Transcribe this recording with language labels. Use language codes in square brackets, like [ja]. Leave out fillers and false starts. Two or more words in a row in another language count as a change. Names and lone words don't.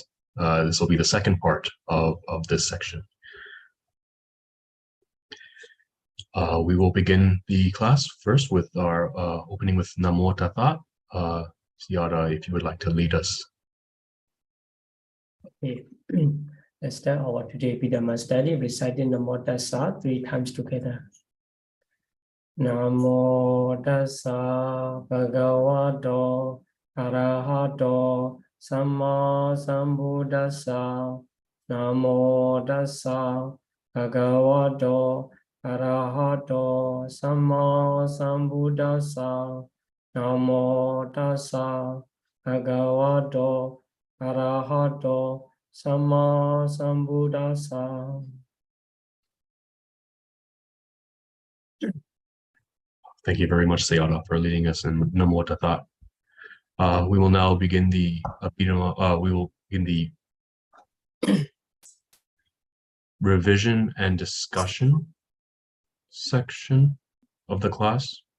[en] This will be the second part of this section. We will begin the class first with our opening with [pi] Namo Tassa. [en] Siara, if you would like to lead us. Okay. Let's start our today Abhidhamma study reciting [pi] Namo Tassa [en] 3 times together. [pi] Namo Tassa Bhagavato Arahato Samma Sambuddhassa. Namo Tassa Bhagavato Arahato Samma Sambuddhassa. Namo Tassa Bhagavato Arahato Samma Sambuddhassa. [en] Thank you very much, Sayada, for leading us in [pi] Namo Tassa. [en] We will now begin the we will begin the revision and discussion section of the class.